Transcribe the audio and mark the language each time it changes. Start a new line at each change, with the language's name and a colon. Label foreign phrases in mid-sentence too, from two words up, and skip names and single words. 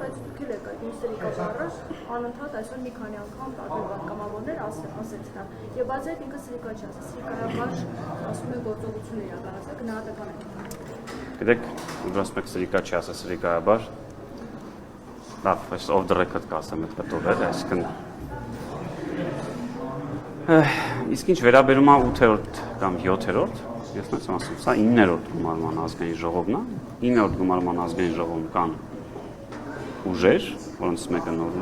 Armenian: անընդհատ այսօր մի քանի անգամ տարբեր պատգամավորներ ասեցին դա։ Եվ բացի այդ ինքը սրիկա չի ասել, սրիկայաբար ասում է գործողություն իրականացնել, գնահատական է։ Գիտեք, ուր ասում եք սրիկա չի ասել, սրիկայաբար։ Լավ, այս
English: off the record
Armenian: կասեմ այդ կտորը, այսինքն իսկ ինչ վերաբերում է 8-րդ կամ 7-րդ, ես նույնպես ասում, սա 9-րդ գումարման ազգային ժողովն է, 9-րդ գումարման ազգային ժողովում կան ուժեր, որոնց մեկը նոր ուժ